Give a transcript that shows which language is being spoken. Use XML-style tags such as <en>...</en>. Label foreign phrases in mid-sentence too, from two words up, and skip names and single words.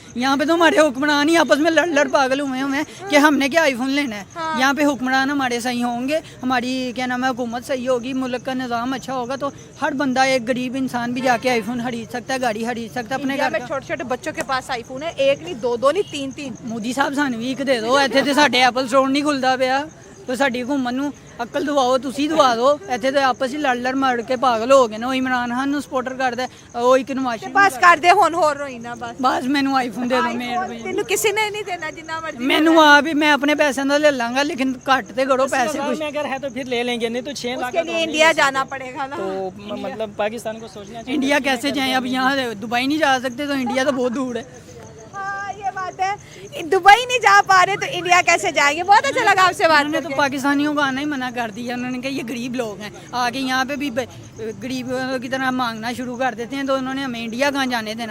<ur>یہاں پہ تو ہمارے حکمران ہی آپس میں لڑ پاگل ہوئے ہیں کہ ہمنے کیا آئی فون لینا ہے. یہاں پہ حکمران ہمارے صحیح ہوں گے، ہماری کیا نام ہے حکومت صحیح ہوگی، ملک کا نظام اچھا ہوگا، تو ہر بندہ، ایک غریب انسان بھی جاکے آئی فون خرید سکتا ہے، گاڑی خرید سکتا ہے اپنے इंडिया घर में का। چھوٹے چھوٹے بچوں کے پاس آئی فون ہے، ایک نہیں، دو نہیں، تین. مودی صاحب سانوں بھی ایک دے دو,</ur> <pa>ਇੱਥੇ ਤੇ ਸਾਡੇ ਐਪਲ ਸਟੋਰ ਨਹੀਂ ਖੁੱਲਦਾ ਪਿਆ, ਤੇ ਸਾਡੀ ਹੁਕੂਮਤ ਨੂੰ ਅਕਲ ਦਵਾਓ, ਤੁਸੀਂ ਦਵਾ ਦਿਓ। ਇੱਥੇ ਤੇ ਆਪਸ ਵਿੱਚ ਲੜ ਮੜ ਕੇ ਪਾਗਲ ਹੋ ਗਏ ਨੇ। ਉਹ ਇਮਰਾਨ ਖਾਨ ਨੂੰ ਸਪੋਰਟਰ ਕਰਦਾ, ਉਹ ਇੱਕ ਨਵਾਜ਼ ਸ਼ਰੀਫ। ਬਸ ਕਰ ਦੇ ਹੁਣ ਹੋਰ ਰੋਈ ਨਾ ਬਸ। ਬਸ ਮੈਨੂੰ ਆਈਫੋਨ ਦੇ ਦਿਓ ਮੇਰ ਤੈਨੂੰ ਕਿਸੀ ਨੇ ਨਹੀਂ ਦੇਣਾ ਜਿੰਨਾ ਮਰਜ਼ੀ। ਮੈਨੂੰ ਆਪ ਹੀ, ਮੈਂ ਆਪਣੇ ਪੈਸਿਆਂ ਦਾ ਲੈ ਲਾਂਗਾ, लेकिन ਘੱਟ ਤੇ ਕਰੋ पैसे</pa> <ur>में कुछ। اگر ہے تو پھر لے لیں گے، نہیں تو 6 لاکھ اسکے لیے انڈیا جانا پڑے گا نا. تو مطلب پاکستان کو سوچنا چاہیے. انڈیا کیسے جائیں? اب یہاں سے دبئی نہیں جا سکتے، تو انڈیا تو بہت دور ہے. ہاں، یہ بات ہے، دبئی نہیں جا پا رہے تو انڈیا کیسے جائیں گے. بہت اچھا لگا آپسے بات انہوں نے تو کرکے. پاکستانیوں کو آنا ہی منع کر دیا۔ انہوں نے کہا یہ غریب لوگ ہیں، آکے یہاں پہ بھی غریبوں کی طرح مانگنا شروع کر دیتے ہیں، تو انہوں نے ہمیں انڈیا کہاں جانے دینا.</ur>